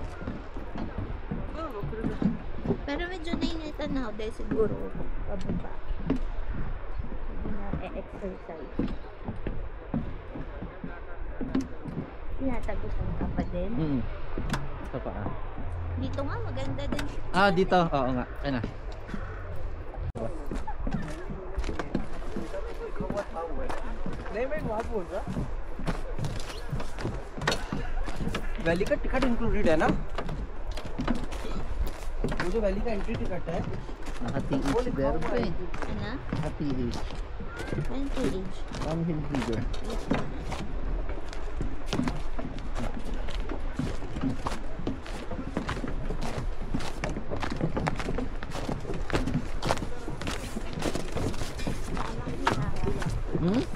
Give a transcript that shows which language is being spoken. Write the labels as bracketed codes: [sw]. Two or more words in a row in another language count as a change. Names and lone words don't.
[tl] Pero medyo nainitan na ako dahil siguro pababa. Hindi na e-exercise. Tinatagusan ka pa din. Sa paa. Dito nga maganda din. Ah, dito. Oo nga. Ayun na. [hi] नहीं मैं बात बोल रहा वैली का टिकट इंक्लूडेड है ना वो जो वैली का [en] entry ticket [hi] है [tl] Naka-TH there pa eh. Ano? Naka-TH. [en] 20 age. Downhill feeder. Hmm?